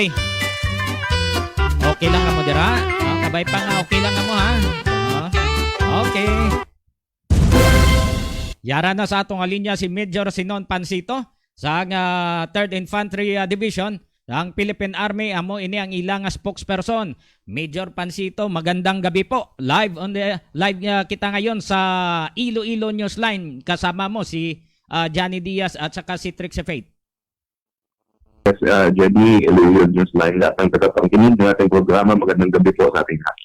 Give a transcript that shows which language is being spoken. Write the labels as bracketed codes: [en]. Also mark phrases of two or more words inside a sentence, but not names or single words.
[hil] Okay lang ka mo dira? Kabay pa nga okay lang ka mo ha. Okay. Yara na sa atong linya si Major Sinon Pansito sa 3rd Infantry Division ng Philippine Army. Amo ini ang ilang spokesperson. [tl] Major Pansito, magandang gabi po. Live kita ngayon sa Iloilo Newsline. Kasama mo si Johnny Diaz at saka si Trixie Faith. Yes, Jenny, Iloilo Newsline. Lahat ng tagapangkinig ng ating programa. Magandang gabi po sa ating lahat.